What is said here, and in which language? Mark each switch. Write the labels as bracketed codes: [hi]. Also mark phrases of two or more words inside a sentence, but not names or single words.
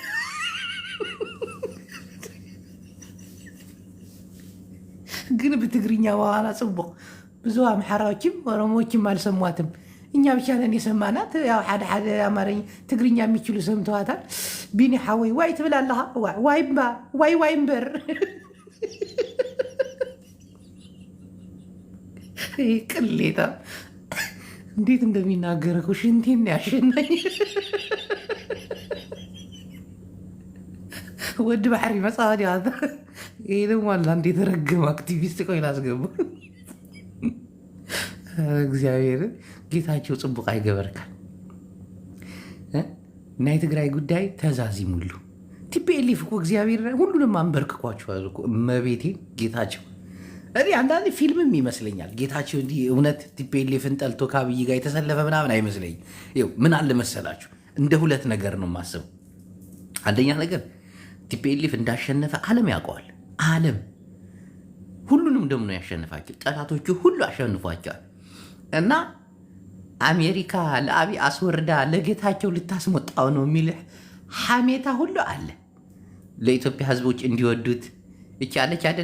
[am] ግን በትግርኛ በኋላ ጽቡቅ ብዙ አምሓራዎችም ኦሮሞዎችም አልሰሟትም። እኛ ብቻ ነን የሰማናት። ያው ሓደ ሓደ አማርኛ ትግርኛ የሚችሉ ሰምተዋታል። [ti] ቢኒ ሓወይ ዋይ ትብል ኣለኻ ዋይ እምበር [am] ቅሌታ እንዴት እንደሚናገር እኮ ሽንቴን ያሸናኝ። [ti] ወድ ባሕሪ [am] መጽዋት ያዛ ይሄ ደግሞ አላ እንዴት ረገም አክቲቪስት ቆይ ላስገቡ። እግዚአብሔር ጌታቸው [ti] ጽቡቅ አይገበርካል። ናይ ትግራይ ጉዳይ ተዛዚሙሉ [am] ቲፒኤልኤፍ እኮ እግዚአብሔር ሁሉንም አንበርክኳቸዋል እኮ እመቤቴ። ጌታቸው እኔ አንዳንድ ፊልምም ይመስለኛል ጌታቸው እንዲህ እውነት ቲፒኤልኤፍን ጠልቶ ከአብይ ጋር የተሰለፈ ምናምን አይመስለኝም። ይኸው ምን አለ መሰላችሁ፣ እንደ ሁለት ነገር ነው የማስበው። አንደኛ ነገር ቲፒኤልኤፍ እንዳሸነፈ ዓለም ያውቀዋል። ዓለም ሁሉንም ደግሞ ነው ያሸንፋቸው። ጠላቶቹ ሁሉ አሸንፏቸዋል። እና አሜሪካ ለአብይ አስወርዳ ለጌታቸው ልታስሞጣው ነው የሚልህ ሐሜታ ሁሉ አለ። ለኢትዮጵያ ሕዝቦች እንዲወዱት እቺ አለች አይደል?